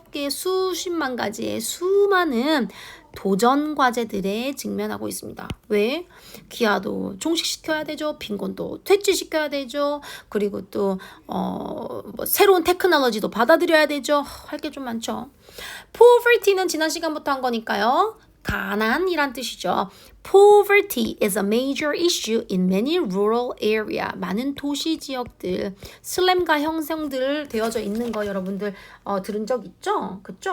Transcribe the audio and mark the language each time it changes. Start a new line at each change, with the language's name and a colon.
Korean: 수십만 가지의 수많은 도전 과제들에 직면하고 있습니다. 왜? 기아도 종식시켜야 되죠. 빈곤도 퇴치시켜야 되죠. 그리고 또 뭐 새로운 테크놀로지도 받아들여야 되죠. 할 게 좀 많죠. poverty는 지난 시간부터 한 거니까요. 가난이란 뜻이죠.
English: Poverty is a major issue in many rural area.
Korean: 많은 도시 지역들 슬램과 형성들 되어져 있는 거 여러분들 들은 적 있죠? 그쵸?